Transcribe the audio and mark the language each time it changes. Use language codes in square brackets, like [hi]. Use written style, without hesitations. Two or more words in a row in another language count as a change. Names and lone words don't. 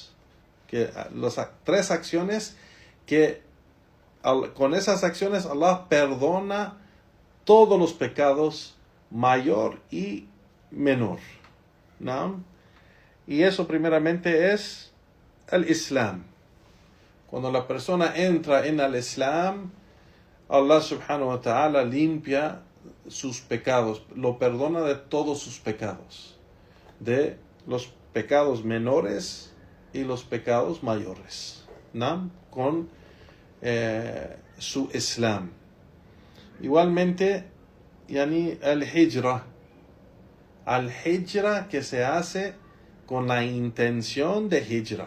[es] Que las 3 acciones que con esas acciones Allah perdona todos los pecados, mayor y menor, ¿no? Y eso primeramente es el Islam. Cuando la persona entra en el Islam, Allah [ar] سبحانه وتعالى [es] limpia sus pecados, lo perdona de todos sus pecados, de los pecados menores y los pecados mayores, ¿no? Con su Islam. Igualmente, yani el hijra. [ar] الهجرة [es] que se hace con la intención de hijra.